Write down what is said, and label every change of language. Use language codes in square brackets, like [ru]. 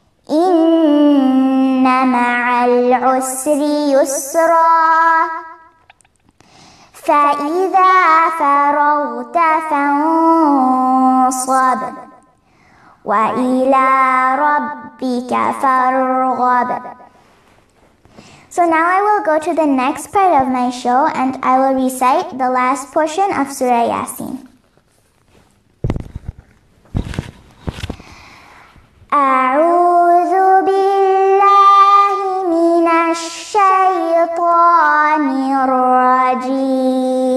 [ar] إن مع العسر يسرا فإذا فرغت فانصب وإلى ربك فارغب. [en] So now I will go to the next part of my show and I will recite the last portion of Surah Yasin. [ar] أعوذ بالله من الشيطان الرجيم.